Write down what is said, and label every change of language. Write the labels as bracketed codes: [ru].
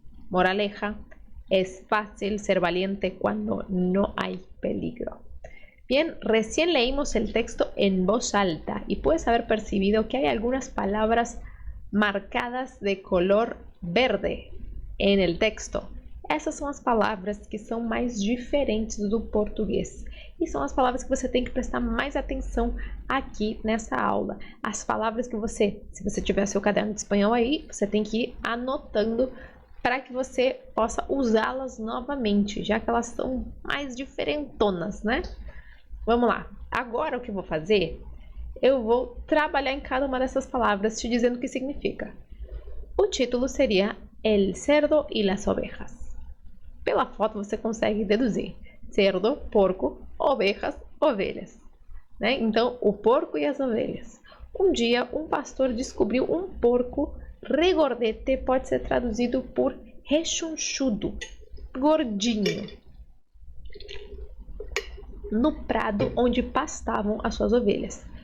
[es] Moraleja: es fácil ser valiente cuando no hay peligro. Bien, recién leímos el texto en voz alta y puedes haber percibido que hay algunas palabras marcadas de color verde en el texto. [pt] Essas são as palavras que são mais diferentes do português. E são as palavras que você tem que prestar mais atenção aqui nessa aula. As palavras que você, se você tiver seu caderno de espanhol aí, você tem que ir anotando para que você possa usá-las novamente, já que elas são mais diferentonas, né? Vamos lá. Agora o que eu vou fazer? Eu vou trabalhar em cada uma dessas palavras te dizendo o que significa. O título seria [es] El cerdo y las ovejas. [pt] Pela foto você consegue deduzir. Cerdo, porco, ovejas, ovelhas. Né? Então, o porco e as ovelhas. Um dia, um pastor descobriu um porco regordete, pode ser traduzido por rechonchudo, gordinho, no prado onde pastavam as suas ovelhas.